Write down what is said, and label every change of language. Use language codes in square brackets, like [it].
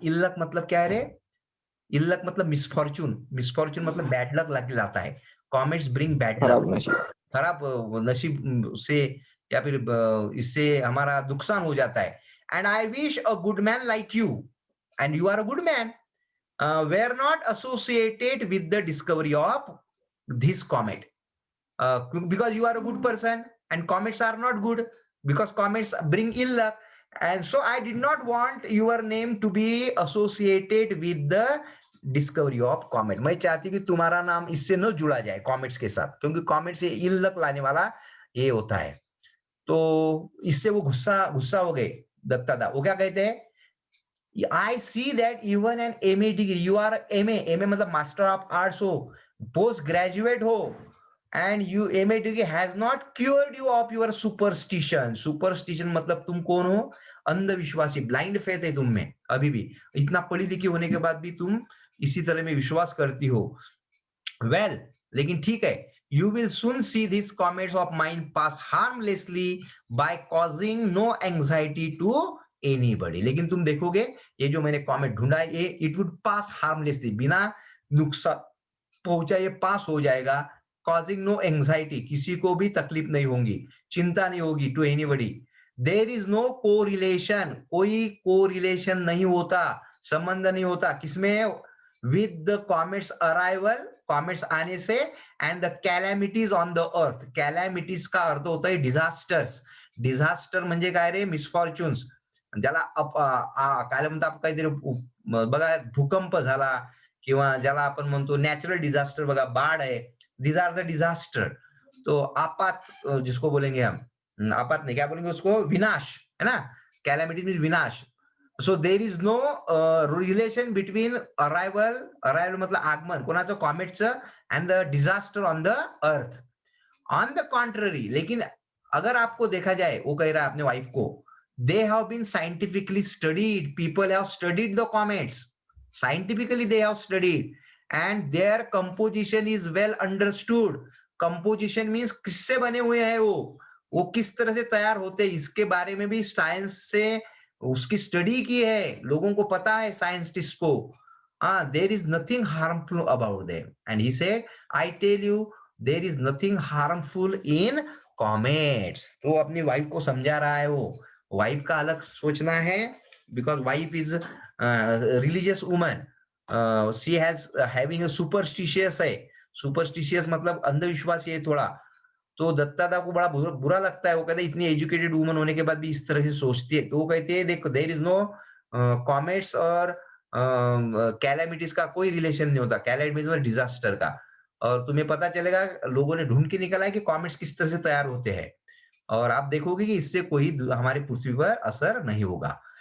[hi] इल luck मतलब क्या है रे? इल लक मतलब मिसफॉर्चून, मिसफॉर्चून मतलब बैड लक लग जाता है। [en] comets bring bad luck, [hi] खराब नसीब से या फिर इससे हमारा नुकसान हो जाता है। [en] And I wish a good man like you, and you are a good man, were not associated with the discovery of this comet. Because you are a good person and comets are not good, because comets bring ill luck. And so I did not want your name to be associated with the discovery of comet. [hi] मैं चाहती कि तुम्हारा नाम इससे न जुड़ा जाए comets के साथ, क्योंकि कॉमेट से इल लक लाने वाला ये होता है. तो इससे वो गुस्सा हो गए दत्तादा. वो क्या कहते हैं, [en] I see that even an MA degree, you are MA [hi] मतलब मास्टर ऑफ आर्ट्स हो, पोस्ट ग्रेजुएट हो, [en] and you MA degree has not cured you of your superstition. [hi] Superstition मतलब तुम कौन हो, अंधविश्वासी, ब्लाइंड फेथ है तुम में अभी भी, इतना पढ़ी लिखी होने के बाद भी तुम इसी तरह में विश्वास करती हो. [en] well, [hi] लेकिन ठीक है, [en] you will soon see these comments of mine pass harmlessly by causing no anxiety to anybody. [hi] लेकिन तुम देखोगे ये जो मैंने कमेंट ढूंढा है, ये [en] it would pass harmlessly, [hi] बिना नुकसान पहुंचा ये पास हो जाएगा. [en] causing no anxiety, [hi] किसी को भी तकलीफ नहीं होगी, चिंता नहीं होगी, [en] to anybody. There is no correlation, [hi] कोई correlation नहीं होता, संबंध नहीं होता किसमें, [en] with the comet's arrival, [hi] comets आने से, [en] and the calamities on the earth. [hi] calamities का अर्थ होता है disasters. disaster [mr] म्हणजे काय रे, [hi] misfortunes. [mr] ज्याला काय म्हणतात काहीतरी बघा, भूकंप झाला किंवा ज्याला आपण म्हणतो नॅचरल डिझास्टर, बघा बाढ आहे, [en] these are the disaster. [hi] तो आपात जिसको बोलेंगे हम, आपात नहीं, क्या बोलेंगे उसको, विनाश है ना. [en] Calamity means विनाश. So there is no relation between arrival [mr] मतलब आगमन कोणाचं, कॉमेटचं, [en] and the disaster on the earth. On the contrary, [hi] लेकिन अगर आपको देखा जाए, वो कह रहा है अपने वाइफ को, [en] they have been scientifically studied, people have studied the comets, scientifically they have studied, and their composition is well understood. [hi] composition means किससे बने हुए हैं वो किस तरह से तैयार होते हैं, इसके बारे में भी साइंस से उसकी स्टडी की है, लोगों को पता है साइंटिस्ट को. [en] there is nothing harmful about them. And he said, I tell you, there is nothing harmful in comets. [hi] तो अपनी वाइफ को समझा रहा है वो. वाइफ का अलग सोचना है, [en] because wife is religious woman. She has having a superstitious है. [hi] superstitious मतलब अंधविश्वासी है थोड़ा. तो दत्तादा को बड़ा बुरा लगता है. वो कहते हैं इतनी एजुकेटेड वुमन होने के बाद भी इस तरह से सोचती है. तो वो कहते हैं देखो, [en] there is no [hi] कॉमेट्स और कैलेमिटीज का कोई रिलेशन नहीं होता. कैलेमिटीज और डिजास्टर का. और तुम्हें पता चलेगा, लोगों ने ढूंढ के निकाला है कि कॉमेट्स किस तरह से तैयार होते हैं, और आप देखोगे कि इससे कोई हमारे पृथ्वी पर असर नहीं होगा.